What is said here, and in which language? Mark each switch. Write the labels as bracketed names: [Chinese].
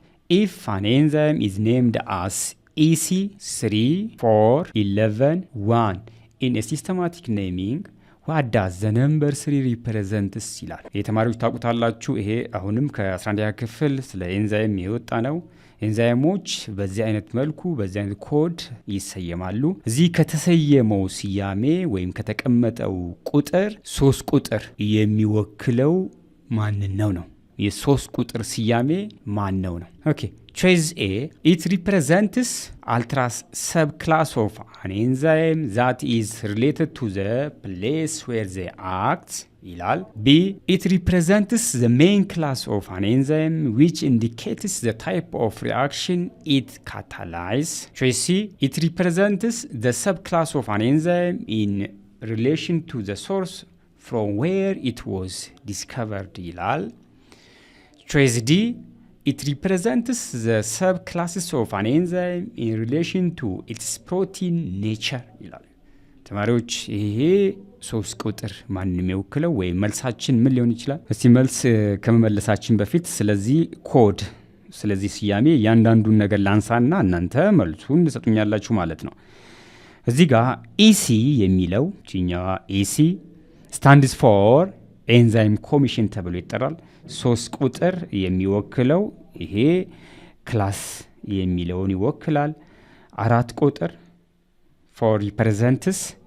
[English] ኢፍ አን ኤንዛይም ኢዝ ኔምድ አስ EC 3 4 11 1 in a systematic naming what does the number 3 represents [Amharic] ይላል። የተማሪዎች ታውቁታላችሁ። ይሄ አሁንም ከ11ኛ ክፍል ስለ ኤንዛይም የወጣ ነው። ኤንዛይሞች በዚህ አይነት መልኩ በዚህ አይነት ኮድ ይሰየማሉ። እዚህ ከተሰየመው ስያሜ ወይም ከተቀመጠው ቁጥር 3 ቁጥር የሚወክለው ማንን ነው? የሶስት ቁጥር ስያሜ ማን ነው? [English] ኦኬ choice A it represents ultra subclass of an enzyme that is related to the place where they act [Amharic] ይላል። [English] B it represents the main class of an enzyme which indicates the type of reaction it catalyzes. Choice C it represents the subclass of an enzyme in relation to the source from where it was discovered [Amharic] ይላል። [English] Choice D it represents the subclasses of an enzyme in relation to its protein nature ይላል። [Amharic] ተማሪዎች ይሄ ሶስት ቁጥር ማንን የሚወክለው ወይም መልሳችን ምን ሊሆን ይችላል? እስቲ መልስ ከመመለሳችን በፊት ስለዚህ ኮድ ስለዚህ ስያሜ ያንዳንዱን ነገር ላንሳና እናንተ መልሱን ትሰጡኛላችሁ ማለት ነው። እዚህ ጋር ኢሲ የሚለው ቺኛዋ ኢሲ [English] stands for [Amharic] ኤንዛይም ኮሚሽን ተብሎ ይጠራል። ሶስት ቁጥር የሚወክለው ይሄ ክላስ የሚለውን ይወክላል። 4 ቁጥር for represents